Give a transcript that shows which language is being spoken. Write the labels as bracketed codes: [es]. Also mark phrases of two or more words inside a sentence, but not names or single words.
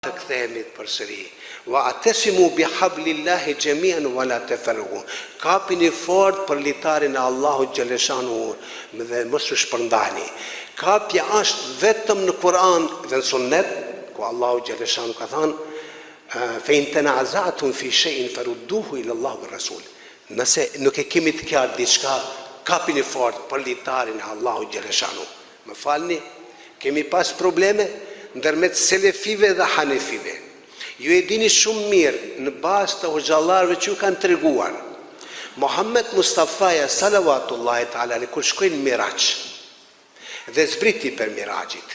[sq] të kthehemi përsëri. [ar] واعتصموا بحبل الله جميعا ولا تفرقوا. [sq] Kapini fort për litarin e Allahut xhaleshanu dhe mos u shpërndani. Kapja është vetëm në Kur'an dhe në Sunnet, ku Allahu xhaleshanu ka thënë [ar] فإن تنازعتم في شيء فردوه إلى الله والرسول. [sq] Nëse nuk e kemi të qartë diçka, kapini fort për litarin e Allahut xhaleshanu. Më falni, kemi pas probleme ndërmet selefive dhe hanefive. Ju e dini shumë mirë në bazë të hoxhallarëve që ju kanë treguar. Muhammed Mustafaja [ar] صلوات الله تعالى [sq] kur shkoi në Miraç dhe zbriti për Miraxhit.